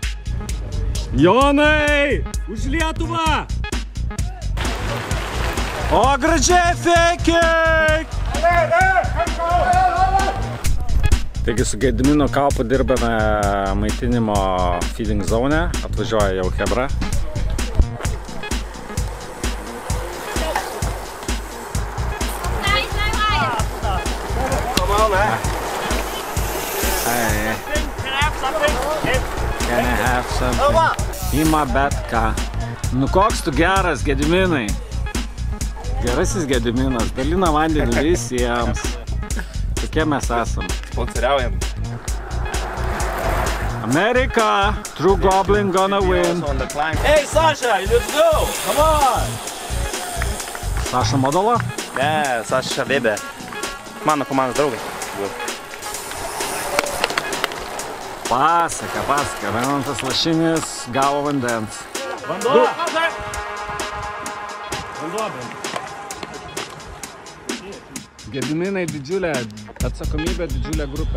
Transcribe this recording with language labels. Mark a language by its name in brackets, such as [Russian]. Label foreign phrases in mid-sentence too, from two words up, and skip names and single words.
[Lithuanian] Jonai, už Lietuvą! O, gražiai feikiai! Taigi su Gedimino Kaupu dirbame maitinimo [English] feeding zone, [Lithuanian] atvažiuoja jau Hebra. [English] Can I have something? [Lithuanian] Ima bet ką. Nu koks tu geras, Gediminai. Gerasis Gediminas, dalina vandenį visiems. Tokie mes esam. Sponsoriaujam. [English] America, True Goblin gonna win. Hey, Sasha, let's go! Come on! [Lithuanian] Saša Modolo? Ne, Sasha Weber. Mano komandos draugai. Pasaka. Vienantas Lašinis gavo vandens. Vanduo! Gediminai didžiulė atsakomybė, didžiulė grupė.